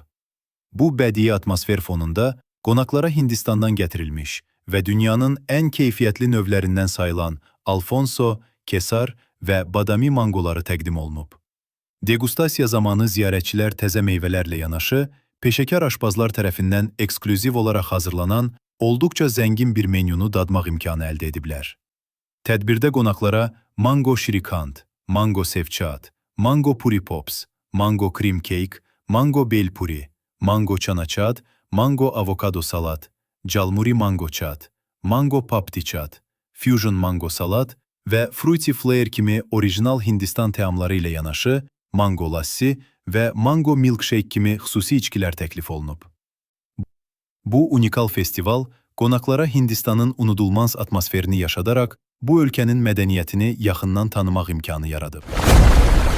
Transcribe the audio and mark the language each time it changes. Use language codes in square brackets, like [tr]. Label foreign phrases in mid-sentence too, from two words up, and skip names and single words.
[az] Bu bədii atmosfer fonunda qonaqlara Hindistandan gətirilmiş və dünyanın ən keyfiyyətli növlərindən sayılan Alfonso, Kesar və Badami mangoları təqdim olunub. Degustasiya zamanı ziyarətçilər təzə meyvələrlə yanaşı, peşəkar aşpazlar tərəfindən eksklüziv olaraq hazırlanan olduqca zəngin bir menyunu dadmaq imkanı əldə ediblər. Tədbirdə qonaqlara mango şirikand, mango sevçat, mango puri pops, [en] mango cream cake, [az] mango bel puri, mango çanaçad, mango avokado salat, jalmuri mango çat, mango papdi çat, fusion mango salat və [en] fruity flair [az] kimi orijinal Hindistan təamları ilə yanaşı, mango lassi və [en] mango milkshake [az] kimi xüsusi içkilər təklif olunub. Bu unikal festival qonaqlara Hindistanın unudulmaz atmosferini yaşadaraq bu ölkənin mədəniyyətini yaxından tanımaq imkanı yaradıb.